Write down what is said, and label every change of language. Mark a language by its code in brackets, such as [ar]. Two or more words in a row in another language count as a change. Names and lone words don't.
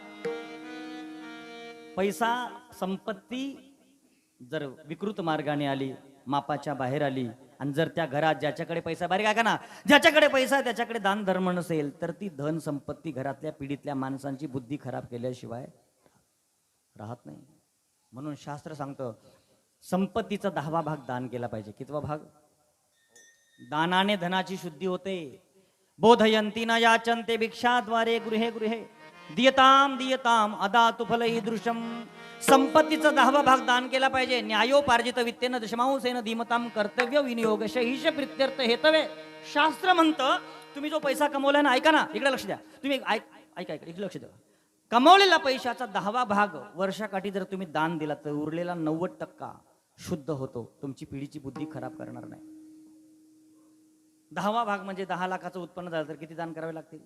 [mr] पैसा संपत्ती जर विकृत मार्गाने आली, मापाच्या बाहेर आली, आणि जर त्या घरात ज्याच्याकडे पैसा, बारीक आहे का ना, ज्याच्याकडे पैसा आहे त्याच्याकडे दान धर्म नसेल तर ती धन संपत्ती घरातल्या पिढीतल्या माणसांची बुद्धी खराब केल्याशिवाय राहत नाही. म्हणून शास्त्र सांगतं संपत्तीचा 10वा भाग दान केला पाहिजे. कितवा भाग? दानाने धनाची शुद्धी होते. [sa] बोधयंती न याचन्ते भिक्षाद्वारे गृहे गृहे, दियताम दियताम अदातु फल ईदृशम. [mr] संपत्तीचा 10वा भाग दान केला पाहिजे. [sa] न्यायोपार्जित वित्तेन दशमांशेन धीमताम कर्तव्य विनियोग शहीश प्रित्यर्थ हेतवे. [mr] शास्त्र म्हणतं तुम्ही जो पैसा कमवलाय ना, ऐका ना, इकडे लक्ष द्या, तुम्ही ऐका इकडे लक्ष द्या. कमवलेला पैशाचा 10वा भाग वर्षाकाठी जर तुम्ही दान दिला तर उरलेला 90% शुद्ध होतो. तुमची पिढीची बुद्धी खराब करणार नाही. 10वा भाग म्हणजे 10 लाखाचं उत्पन्न झालं तर किती दान करावे लागतील?